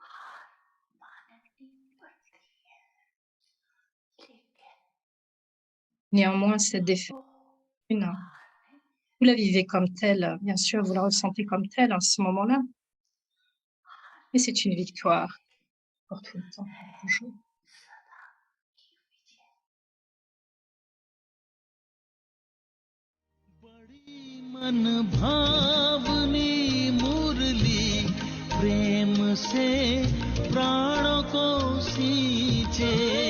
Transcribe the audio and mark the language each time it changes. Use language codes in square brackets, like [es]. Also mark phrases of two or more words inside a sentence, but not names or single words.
[fr] Néanmoins, cette défaite, vous la vivez comme telle, bien sûr, vous la ressentez comme telle à ce moment-là, mais c'est une victoire pour tout le temps, toujours. [hi] मन भावनी मुरली प्रेम से प्राणों को सींचे